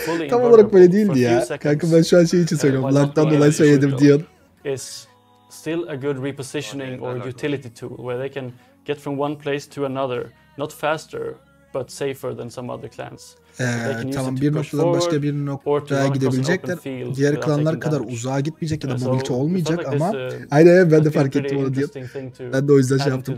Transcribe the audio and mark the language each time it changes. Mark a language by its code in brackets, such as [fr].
[tr] Tam olarak böyle değildi ya. Kanka ben şu an şey için söylüyorum. Lag'dan dolayı söyledim diyor. [en] Is still a good repositioning or utility tool where they can get from one place to another, not faster but safer than some other clans. [tr] Tamam, bir noktadan başka bir noktaya gidebilecekler. Diğer klanlar kadar uzağa gitmeyecek ya da mobilite olmayacak ama aynen ben de fark ettim onu diyor. Ben de o yüzden şey yaptım.